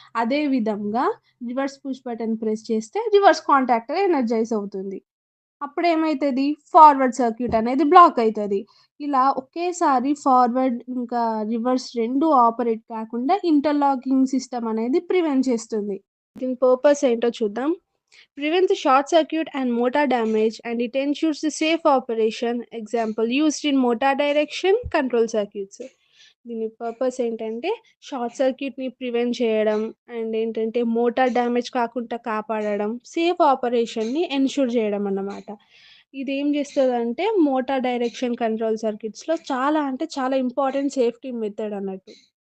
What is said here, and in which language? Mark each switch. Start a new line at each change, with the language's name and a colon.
Telugu: అదే విధంగా reverse push button press చేస్తే రివర్స్ కాంటాక్టర్ ఎనర్జైజ్ అవుతుంది. అప్పుడేమైతది, ఫార్వర్డ్ సర్క్యూట్ అనేది బ్లాక్ అయితది. ఇలా ఒకేసారి ఫార్వర్డ్ ఇంకా రివర్స్ 2 ఆపరేట్ కాకుండా ఇంటర్లాకింగ్ సిస్టమ్ అనేది ప్రివెంట్ చేస్తుంది. దీని పర్పస్ ఏంటో చూద్దాం.
English: Prevents short circuit and motor damage, and it ensures the safe operation. Example used in motor direction control circuits.
Telugu: దీని పర్పస్ ఏంటంటే షార్ట్ సర్క్యూట్ని ప్రివెంట్ చేయడం అండ్ ఏంటంటే మోటార్ డ్యామేజ్ కాకుండా కాపాడడం, సేఫ్ ఆపరేషన్ని ఎన్ష్యూర్ చేయడం అన్నమాట. ఇది ఏం చేస్తుందంటే మోటార్ డైరెక్షన్ కంట్రోల్ సర్క్యూట్స్లో చాలా అంటే చాలా ఇంపార్టెంట్ సేఫ్టీ మెథడ్ అన్నట్టు.